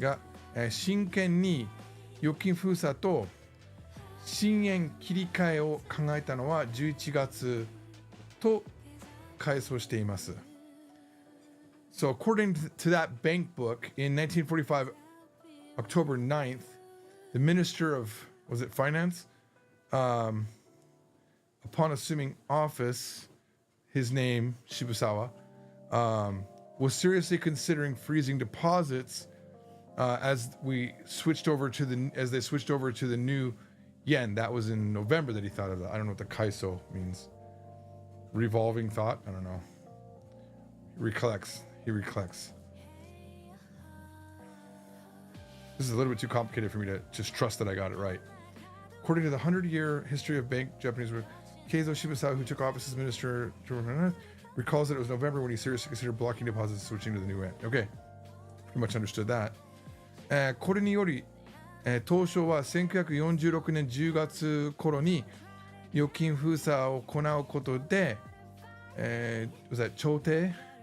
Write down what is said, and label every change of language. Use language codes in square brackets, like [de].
[ja] が、真剣に預金封鎖と新円切り替えを考えたのは11月と回想しています。 [en] So according to that bank book, in 1945, October 9th, the Minister of, was it Finance? Upon assuming office, his name, Shibusawa, was seriously considering freezing deposits as they switched over to the new yen. That was in November that he thought of that. I don't know what the kaiso means. Revolving thought? I don't know. He recollects. This is a little bit too complicated for me to just trust that I got it right. According to the 100-year history of bank Japanese work, Keizo Shibusawa, who took office as minister, recalls that it was November when he seriously considered blocking deposits and switching to the new yen. Okay, pretty much understood that. [ja] これにより、東証は1946年10月頃に預金封鎖を行うことで、 [en] was that [ja] 調停